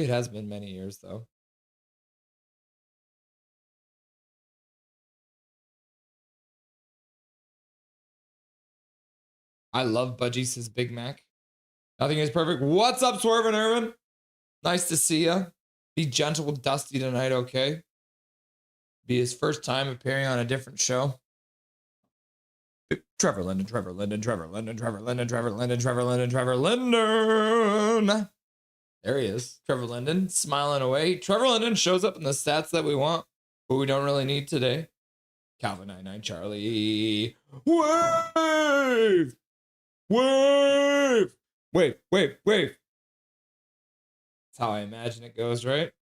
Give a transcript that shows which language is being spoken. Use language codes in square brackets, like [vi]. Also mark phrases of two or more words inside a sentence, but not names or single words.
[en] It has been many years though. I love Budgie, says Big Mac. Nothing is perfect. What's up, Swervin' Irvin? Nice to see ya. Be gentle with Dusty tonight, okay? Be his first time appearing on a different show. Trevor Linden, Trevor Linden, Trevor Linden, Trevor Linden, Trevor Linden, Trevor Linden, Trevor Linden. There he is. Trevor Linden, smiling away. Trevor Linden shows up in the stats that we want, but we don't really need today. Calvin 99 Charlie. Wave! Wave! Wave, wave, wave. That's how I imagine it goes, right?